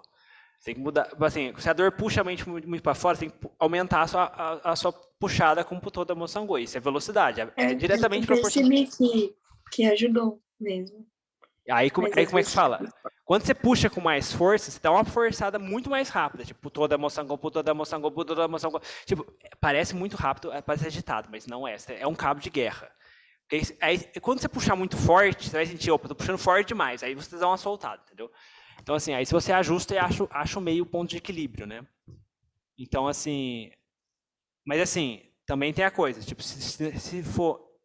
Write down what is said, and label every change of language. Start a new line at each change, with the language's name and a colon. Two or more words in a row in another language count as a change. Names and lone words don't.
Portuguese: Você tem que mudar, assim, se a dor puxa a mente muito para fora, você tem que aumentar a sua puxada com o
Pali: putô Dhammo Sangho.
Portuguese: Isso é velocidade, é diretamente proporcional. Eu percebi que ajudou mesmo. Aí como é que fala? Quando você puxa com mais força, você dá uma forçada muito mais rápida. Tipo,
Pali: putô Dhammo Sangho, putô Dhammo Sangho, putô Dhammo Sangho.
Portuguese: Tipo, parece muito rápido, parece agitado, mas não é. É um cabo de guerra. Aí, quando você puxar muito forte, você vai sentir, opa, tô puxando forte demais. Aí você dá uma soltada, entendeu? Então, assim, aí se você ajusta, acha o meio ponto de equilíbrio, né? Então, assim... Mas, assim, também tem a coisa, tipo, se for...